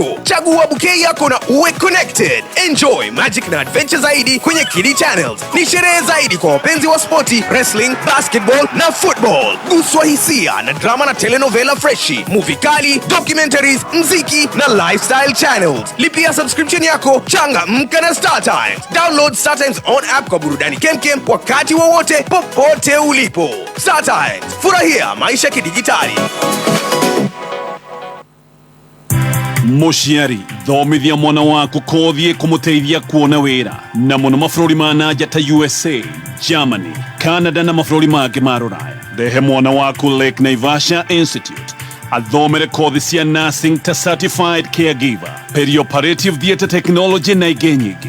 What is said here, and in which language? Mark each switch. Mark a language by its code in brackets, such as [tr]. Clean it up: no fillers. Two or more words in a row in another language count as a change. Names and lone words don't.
[sw] Chagua bouquet yako na uwe connected. Enjoy magic na adventure zaidi kwenye Kiddy Channels. Ni sherehe zaidi kwa wapenzi wa sporti, [en] wrestling, basketball [sw] na football. Guswa hisia na drama na telenovela freshi, movie kali, documentaries, mziki na [en] lifestyle channels. [sw] Lipia subscription yako, changamka na Star Times. Download Star Times [en] on app [sw] kwa burudani kemkem wakati wowote popote ulipo. Star Times, furahia maisha kidijitali. [ki] Mũciari thomithia mwana waku kothie kumuteithia kuona wĩra na mũno mabũrũri ma nanja ta USA, Germany, Canada na mabũrũri mangĩ ma Rũraya. Rehe mwana waku Lake Naivasha Institute athomere kothi cia nursing ta [en] certified caregiver, perioperative theatre technology [ki] na ingĩ nyingĩ.